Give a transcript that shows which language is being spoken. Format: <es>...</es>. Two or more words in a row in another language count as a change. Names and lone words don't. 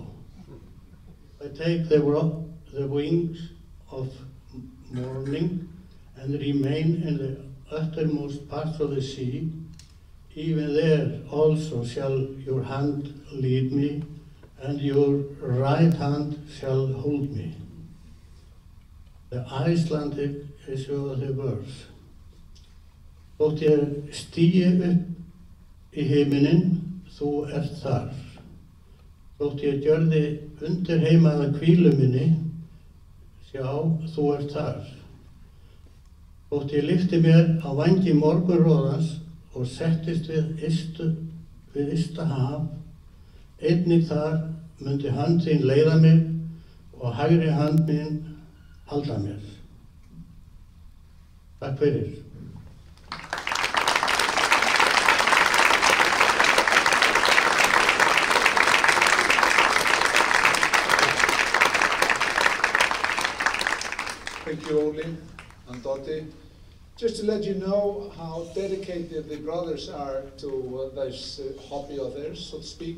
<en>If I take the wings of morning and remain in the uttermost parts of the sea, even there also shall your hand lead me, and your right hand shall hold me. The Icelandic issue of the verse.</en> <is>Þótt ég stígi upp í himininn, þú ert þar. Þótt ég gjörði undirheimaða hvílu minni, sjá, þú ert þar. Þótt ég lyfti mér á vængi morgunróðans og settist við ysta haf, einnig þar mundi hönd þín leiða mig og hægri hönd mín halda mér. Takk fyrir.</is> <en>Thank you, Oli and Dottie. Just to let you know how dedicated the brothers are to this hobby of theirs, so to speak.</en>